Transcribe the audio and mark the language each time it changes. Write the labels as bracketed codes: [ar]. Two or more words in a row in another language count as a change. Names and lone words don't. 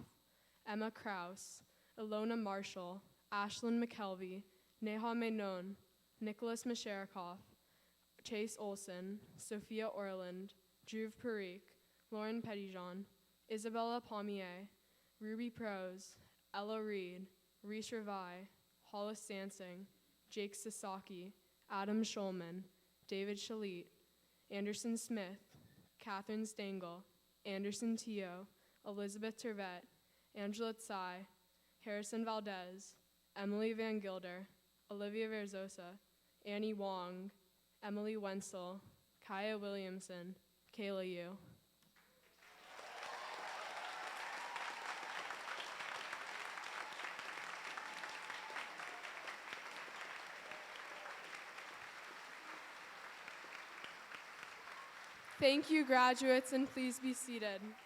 [en] Emma Kraus, Ilona Marshall, Ashlyn McKelvey, Neha Menon, Nicholas Masharikoff, Chase Olson, Sophia Orland, Dhruv Parikh, Lauren Pettyjean, Isabella Pommier, Ruby Prose, Ella Reed, Reese Ravai, Hollis Sansing, Jake Sasaki, Adam Schulman, David Shalit, Anderson Smith, Catherine Stengel, Anderson Teo, Elizabeth Tervet, Angela Tsai, Harrison Valdez, Emily Van Gilder, Olivia Verzosa, Annie Wong, Emily Wenzel, Kaya Williamson, Kayla Yu. Thank you, graduates, and please be seated.